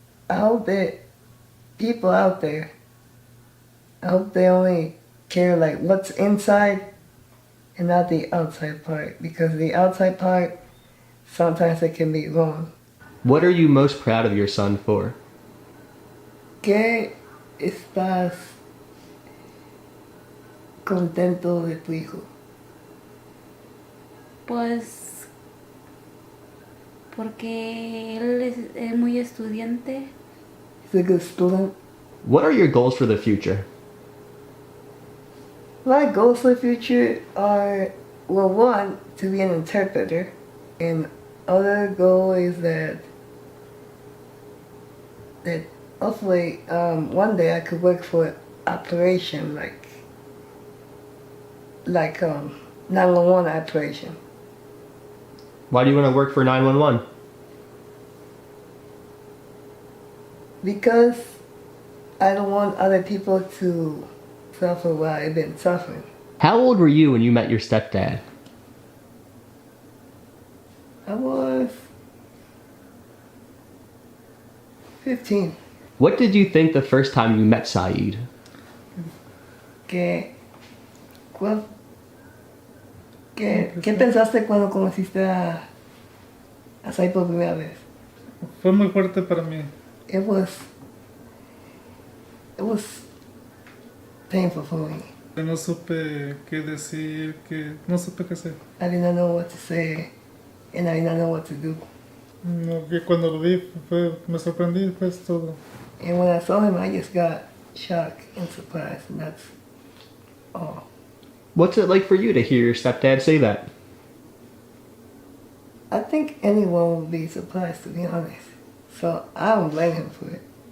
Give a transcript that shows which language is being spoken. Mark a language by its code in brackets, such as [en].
[en] I hope that people out there, I hope they only care like what's inside and not the outside part, because the outside part, sometimes it can be wrong. What are you most proud of your son for? [es] ¿Qué estás contento de tu hijo? Pues porque él es muy estudiante. [en] He's a good student. What are your goals for the future? My goals for the future are, well, one, to be an interpreter, and other goal is that hopefully one day I could work for operation like 911 operation. Why do you want to work for 911? Because I don't want other people to suffer what I've been suffering. How old were you when you met your stepdad? I was 15. What did you think the first time you met Zaid? [es] ¿Qué pensaste cuando conociste a Sai por primera vez? Fue muy fuerte para mí. [en] It was painful for me. [es] No supe qué decir, no supe qué hacer. [en] I did not know what to say, and I did not know what to do. [es] No, que cuando lo vi me sorprendí, pues todo. [en] And when I saw him, I just got shocked and surprised, and that's all. What's it like for you to hear your stepdad say that? I think anyone would be surprised, to be honest. So I don't blame him for it.